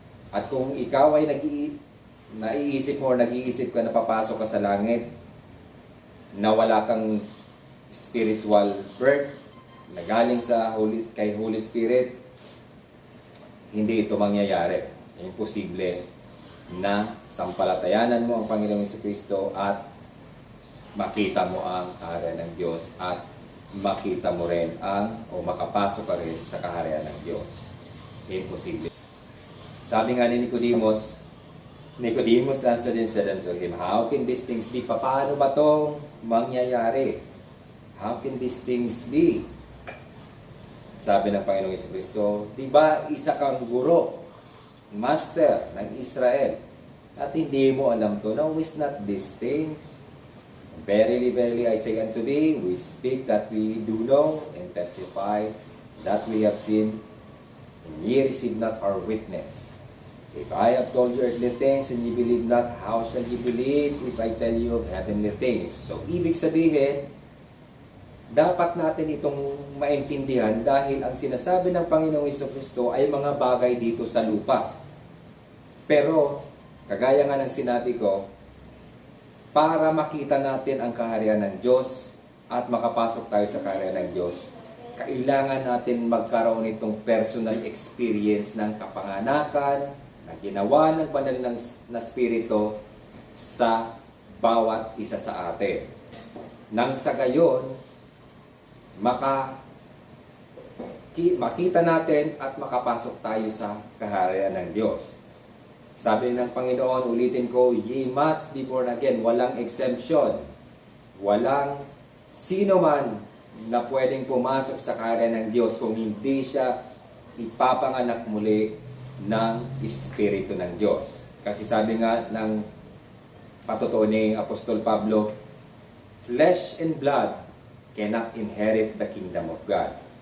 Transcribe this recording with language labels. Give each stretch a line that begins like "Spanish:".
Filipino: At kung ikaw ay naiisip mo o nag-iisip ka na papasok ka sa langit, na wala kang spiritual birth, na galing kay Holy Spirit, hindi ito mangyayari. Imposible na sampalatayanan mo ang Panginoong Jesucristo at makita mo ang kaharian ng Diyos at makita mo rin o makapasok ka rin sa kaharian ng Diyos. Imposible. Sabi nga ni
English: Nicodemus answered and said unto him, "How can these things be?"
Filipino: Paano ba itong mangyayari?
English: How can these things be?
Filipino: Sabi ng Panginoong Jesucristo, "Di ba isa kang guro,
English: master ng Israel?
Filipino: at hindi mo alam to.
English: Know is not these things. Verily, verily, I say unto thee, we speak that we do know, and testify that we have seen, and ye receive not our witness. If I have told you earthly things, and ye believe not, how shall ye believe if I tell you of heavenly things?
Filipino: So, ibig sabihin, dapat natin itong maintindihan dahil ang sinasabi ng Panginoong Jesucristo ay mga bagay dito sa lupa. Pero, kagaya nga ng sinabi ko, para makita natin ang kaharian ng Diyos at makapasok tayo sa kaharian ng Diyos, kailangan natin magkaroon itong personal experience ng kapanganakan na ginawa ng banal na Espiritu sa bawat isa sa atin. Nang sa gayon, makita natin at makapasok tayo sa kaharian ng Diyos. Sabi ng Panginoon, ulitin ko,
English: ye must be born again.
Filipino: Walang exemption. Walang sino man na pwedeng pumasok sa kaharian ng Diyos kung hindi siya ipapanganak muli ng Espiritu ng Diyos. Kasi sabi nga ng patotoo ni Apostol Pablo,
English: flesh and blood cannot inherit the kingdom of God.